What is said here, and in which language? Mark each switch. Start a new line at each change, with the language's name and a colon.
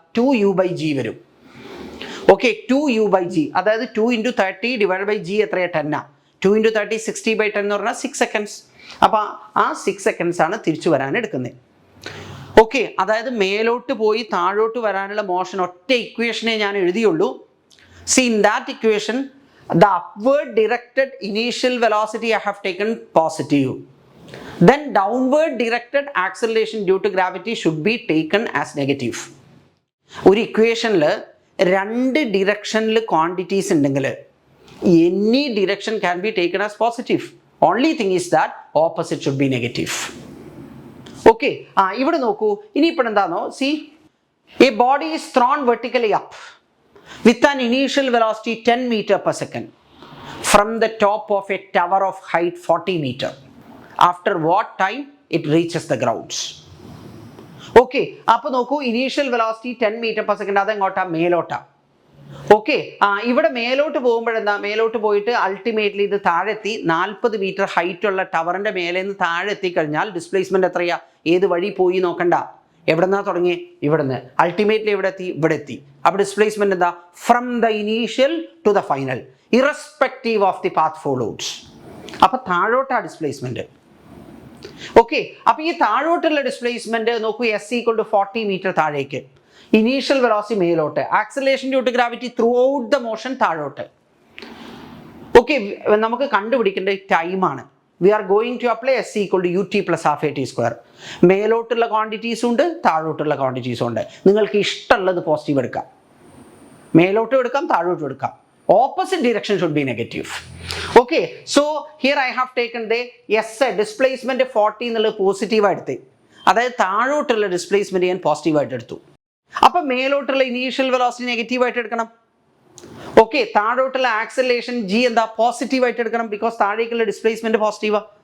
Malayalam: 2u/g വരും. Okay, 2u/g, അതായത് 2 × 30 divide by G എത്രയാണ്? 10 ആണ്. 2 × 30 60/10 എന്ന് പറഞ്ഞാൽ 6 സെക്കൻഡ്സ്. അപ്പോൾ ആ 6 സെക്കൻഡ്സ് ആണ് തിരിച്ചു വരാൻ എടുക്കുന്നത്. ഓക്കെ, അതായത് മേലോട്ട് പോയി താഴോട്ട് വരാനുള്ള മോഷൻ ഒറ്റ ഇക്വേഷനെ ഞാൻ എഴുതിയുള്ളൂ.
English: See in that equation the upward directed initial velocity I have taken positive, then downward directed acceleration due to gravity should be taken as negative.
Malayalam: ഒരു ഇക്വേഷനിൽ 2 ഡിറക്ഷനിൽ ക്വാണ്ടിറ്റീസ് ഉണ്ടെങ്കിൽ
English: any direction can be taken as positive. Only thing is that opposite should be negative.
Malayalam: Okay, ഇവിടെ നോക്കൂ. ഇനിയിപ്പോൾ എന്താണോ,
English: see a body is thrown vertically up with an initial velocity 10 meter per second from the top of a tower of height 40 meter. After what time it reaches the grounds?
Malayalam: Okay, അപ്പോൾ നോക്കൂ, initial velocity 10 meter per second, അതെങ്ങോട്ടാ? മേലോട്ടാ. Okay, ഇവിടെ മേലോട്ട് പോകുമ്പോഴെന്താ? മേലോട്ട് പോയിട്ട് ultimately ഇത് താഴെത്തി 40 metre height ഉള്ള ടവറിൻ്റെ മേലെ നിന്ന് താഴെ എത്തിക്കഴിഞ്ഞാൽ ഡിസ്പ്ലേസ്മെൻറ്റ് എത്രയാ? ഏത് വഴി പോയി നോക്കണ്ട, എവിടെ നിന്നാ തുടങ്ങി? ഇവിടുന്ന്. അൾട്ടിമേറ്റ്ലി എവിടെ എത്തി? ഇവിടെ എത്തി. അപ്പോൾ ഡിസ്പ്ലേസ്മെന്റ് എന്താ?
English: From the initial to the final, irrespective of the path followed.
Malayalam: അപ്പോൾ താഴോട്ടാ ഡിസ്പ്ലേസ്മെന്റ്. ഓക്കെ, അപ്പോൾ ഈ താഴോട്ടുള്ള ഡിസ്പ്ലേസ്മെന്റ് നോക്കൂ, എസ് ഈക്വൽ ടു 40 മീറ്റർ താഴേക്ക്, ഇനീഷ്യൽ വെലോസിറ്റി മേലോട്ട്, acceleration due to gravity through out the motion താഴോട്ട്. ഓക്കെ, നമുക്ക് കണ്ടുപിടിക്കേണ്ട ടൈമാണ്.
English: We are going to apply S equal to ut plus half a t square.
Malayalam: മേലോട്ടുള്ള ക്വാണ്ടിറ്റീസും ഉണ്ട്, താഴോട്ടുള്ള ക്വാണ്ടിറ്റീസും ഉണ്ട്. നിങ്ങൾക്ക് ഇഷ്ടമുള്ളത് പോസിറ്റീവ് എടുക്കാം, മേലോട്ടും എടുക്കാം, താഴോട്ടും എടുക്കാം.
English: Opposite direction should be negative. Okay, so here I have taken the S displacement 40
Malayalam: എന്നുള്ളത് പോസിറ്റീവായി എടുത്ത്, അതായത് താഴോട്ടുള്ള ഡിസ്പ്ലേസ്മെന്റ് ഞാൻ പോസിറ്റീവായിട്ട് എടുത്തു. അപ്പം മേലോട്ടുള്ള ഇനീഷ്യൽ വെലോസിറ്റി നെഗറ്റീവായിട്ട് എടുക്കണം. ഓക്കെ, താഴോട്ടുള്ള ആക്സിലറേഷൻ ജി എന്താ? പോസിറ്റീവായിട്ട് എടുക്കണം, ബിക്കോസ് താഴേക്കുള്ള ഡിസ്പ്ലേസ്മെന്റ് പോസിറ്റീവാ.